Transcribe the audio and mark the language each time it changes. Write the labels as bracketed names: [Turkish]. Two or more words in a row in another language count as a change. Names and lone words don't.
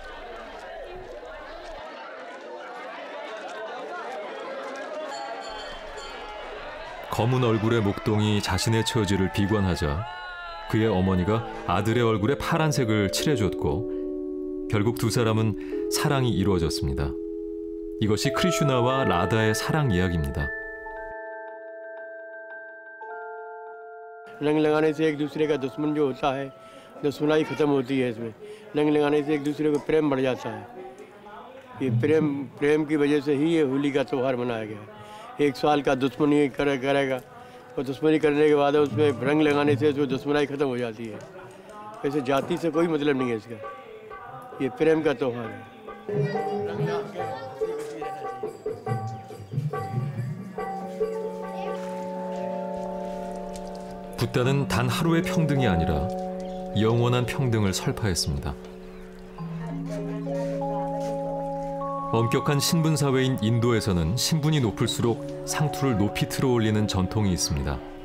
[Korean] 검은 얼굴의 목동이 자신의 처지를 비관하자 그의 어머니가 아들의 얼굴에 파란색을 칠해줬고 결국 두 사람은 사랑이 이루어졌습니다. 이것이 크리슈나와 라다의 사랑 이야기입니다. [Hindi] रंग लगाने से एक दूसरे का दुश्मन जो होता है दुश्मनाई खत्म होती है इसमें रंग लगाने से एक दूसरे को प्रेम बढ़ जाता है ये प्रेम की वजह से ही ये होली का त्यौहार मनाया गया है 1 साल का दुश्मनी करेगा और दुश्मनी करने के बाद उसमें रंग लगाने से जो दुश्मनाई खत्म हो जाती है ऐसे जाति से कोई मतलब नहीं है इसका ये प्रेम का त्यौहार है [Korean] 붓다는 단 하루의 평등이 아니라 영원한 평등을 설파했습니다. 엄격한 신분 사회인 인도에서는 신분이 높을수록 상투를 높이 틀어 올리는 전통이 있습니다.